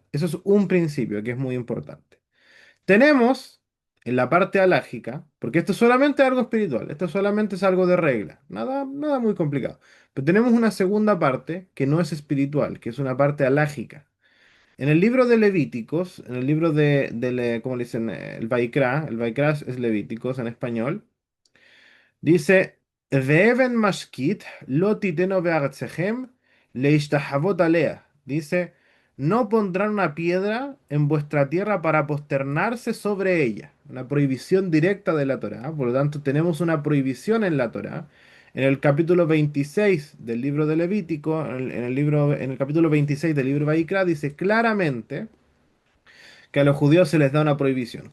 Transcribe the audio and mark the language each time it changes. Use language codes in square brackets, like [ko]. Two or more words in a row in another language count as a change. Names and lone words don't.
[es] Eso es un principio que es muy importante. Tenemos en la parte alágica, porque esto es solamente algo espiritual, esto solamente es algo de regla, nada muy complicado. Pero tenemos una segunda parte que no es espiritual, que es una parte alágica. En el libro de Levíticos, en el libro ¿cómo le dicen? El Vaikra es Levíticos en español. Dice, [he] ואבן משכית לא תתנו בארצכם להשתחות עליה. [es] Dice, no pondrán una piedra en vuestra tierra para posternarse sobre ella. Una prohibición directa de la Torá. Por lo tanto, tenemos una prohibición en la Torá. En el capítulo 26 del libro de Levítico, en el capítulo 26 del libro de Vaikra, dice claramente que a los judíos se les da una prohibición.